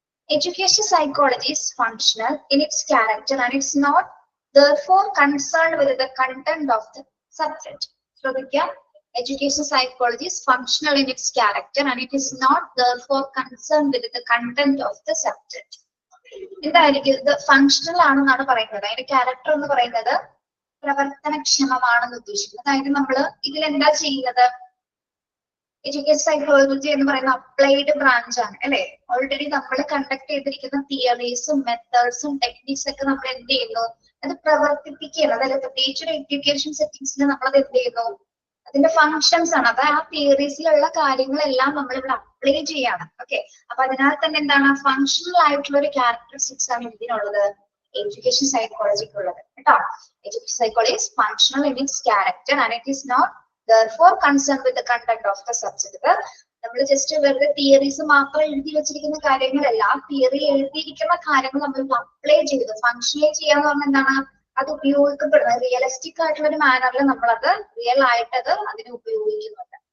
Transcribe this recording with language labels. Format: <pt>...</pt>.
<en>Education psychology is functional in its character and it's not therefore concerned with the content of the subject.</en> <ml>ശ്രദ്ധിക്കുക,</ml> <en>education psychology is functional in its character and it is not therefore concerned with the content of the subject.</en> <ml>എന്തായിരിക്കും ഇത്? Functional ആണെന്നാണ് പറയുന്നത്. അതിന്റെ character എന്ന് പറയുന്നത് പ്രവർത്തനക്ഷമമാണെന്ന് ഉദ്ദേശിക്കുന്നത്. അതായത് നമ്മൾ ഇതിൽ എന്താ ചെയ്യുന്നത്? എഡ്യൂക്കേഷൻ സൈക്കോളജി എന്ന് പറയുന്ന അപ്ലൈഡ് ബ്രാഞ്ച് ആണ് അല്ലെ. ഓൾറെഡി നമ്മൾ കണ്ടക്ട് ചെയ്തിരിക്കുന്ന തിയറീസും മെത്തേഡ്സും ടെക്നിക്സ് ഒക്കെ നമ്മൾ എന്ത് ചെയ്യുന്നു? അത് പ്രവർത്തിപ്പിക്കുകയാണ്. അതായത് പ്രത്യേകിച്ച് ഒരു എഡ്യൂക്കേഷൻ സെറ്റിംഗ്സിൽ നമ്മൾ അത് എന്ത് ചെയ്യുന്നു? അതിന്റെ ഫങ്ഷൻസ് ആണ്. അത് ആ തിയറീസിലുള്ള കാര്യങ്ങളെല്ലാം നമ്മൾ ഇവിടെ അപ്ലൈ ചെയ്യാണ്. ഓക്കെ, അപ്പൊ അതിനാൽ തന്നെ എന്താണ്? ഫങ്ഷണൽ ആയിട്ടുള്ള ഒരു ക്യാരക്ടറിസ്റ്റിക്സ് ആണ് ഇതിനുള്ളത്, എഡ്യൂക്കേഷൻ സൈക്കോളജിക്കുള്ളത് കേട്ടോ.</ml> <en>Education psychology is functional in its character and it is not therefore concerned with the content of the subject.</en> <ml>നമ്മൾ ജസ്റ്റ് വെറുതെ തിയറീസ് മാത്രം എഴുതി വെച്ചിരിക്കുന്ന കാര്യങ്ങളല്ല, ആ തിയറി എഴുതിയിരിക്കുന്ന കാര്യങ്ങൾ നമ്മൾ അപ്ലൈ ചെയ്ത് ഫങ്ഷണലി ചെയ്യാന്ന് പറഞ്ഞാൽ എന്താണ്? അത് ഉപയോഗിക്കപ്പെടുന്നത് റിയലിസ്റ്റിക് ആയിട്ടുള്ള ഒരു മാനറിൽ നമ്മളത് റിയൽ ആയിട്ടത് അതിനെ ഉപയോഗിക്കുന്നുണ്ട്.</ml>